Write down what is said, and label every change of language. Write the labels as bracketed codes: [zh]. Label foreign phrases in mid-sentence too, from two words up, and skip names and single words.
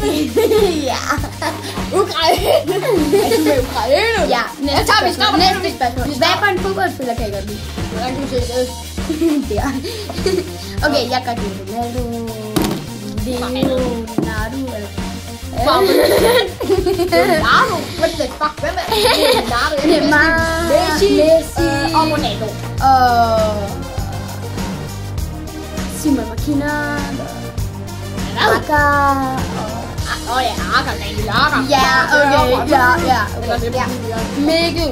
[da] Ja. Ukraine! Er du med Ukraine? Ja, næste spørgsmål. Hvad for en fodboldspiller kan I godt lide? Hvordan kan du se det? Der. Okay, jeg kan godt lide Ronaldo, Leonardo, eller... [en] Leonardo? What the fuck? [da] Hvem er Leonardo? Messi og Ronaldo. Og... Simon Makina, Aka, Åh ja, Aka, Daniel Aka. ja, okay, ja. Mikkel.